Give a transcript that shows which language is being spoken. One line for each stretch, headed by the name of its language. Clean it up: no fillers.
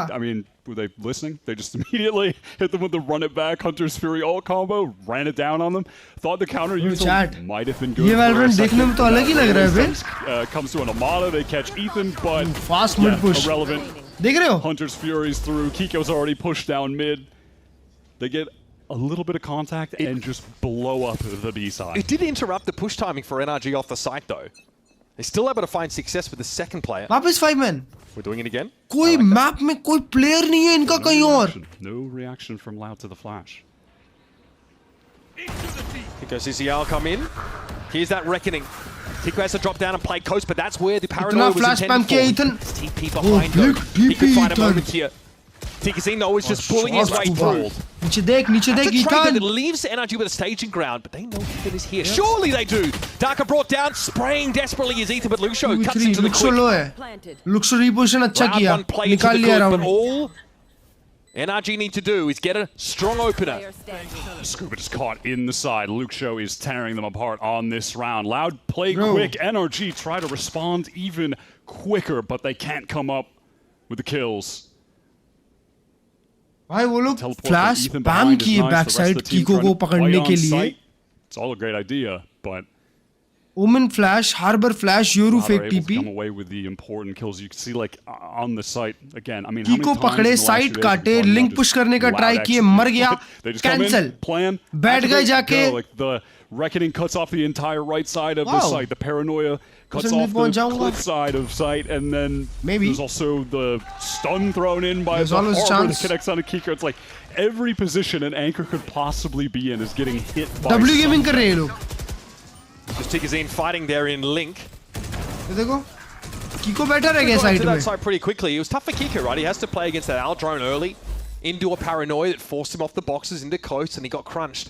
English: I mean, were they listening? They just immediately hit them with the run it back Hunter's Fury ult combo, ran it down on them. Thought the counter use might have been good.
Hindi: ये Valorant देखने में तो अलग ही लग रहा है बे.
English: Comes to an Armada, they catch Ethan, but fast mid push. Irrelevant.
Hindi: देख रहे हो?
English: Hunter's Fury's through. Kiko's already pushed down mid. They get a little bit of contact and just blow up the B side. It did interrupt the push timing for NRG off the site though. They're still able to find success with the second player.
Hindi: वापस
English: 5 men. We're doing it again.
Hindi: कोई map में कोई player नहीं है इनका कहीं और.
English: No reaction from Loud to the flash. Kiko CCL come in. Here's that reckoning. Kiko has to drop down and play coast, but that's where the paranoia was intended for. Ethan. TP behind him. He could find a moment here. Tikazino is just pulling his way through.
Hindi: नीचे देख
English: Ethan. That leaves NRG with a staging ground, but they know Ethan is here. Surely they do. Darker brought down, spraying desperately as Ethan, but Luxo cuts into the quick.
Hindi: Luxo reposition अच्छा किया. निकाल लिया round.
English: But all NRG need to do is get a strong opener. Scuba just caught in the side. Luxo is tearing them apart on this round. Loud play quick. NRG try to respond even quicker, but they can't come up with the kills.
Hindi: भाई वो लोग flash spam किए back side कीको को पकड़ने के लिए.
English: It's all a great idea, but Omen flash, Harbor flash, Yoru fake TP. Come away with the important kills. You can see like on the site again. I mean,
Hindi: कीको पकड़े side काटे link push करने का try किए मर गया.
English: Cancel. Plan. Bad guy
Hindi: जाके.
English: Like the reckoning cuts off the entire right side of the site. The paranoia cuts off the cliff side of site, and then there's also the stun thrown in by the Harbor that connects on a Kiko. It's like every position an anchor could possibly be in is getting hit by. W gaming
Hindi: कर रहे हैं लोग.
English: Just Tikazine fighting there in Link.
Hindi: देखो Kiko better है क्या side में?
English: That side pretty quickly. It was tough for Kiko, right? He has to play against that Al drone early into a paranoia that forced him off the boxes into coast, and he got crunched.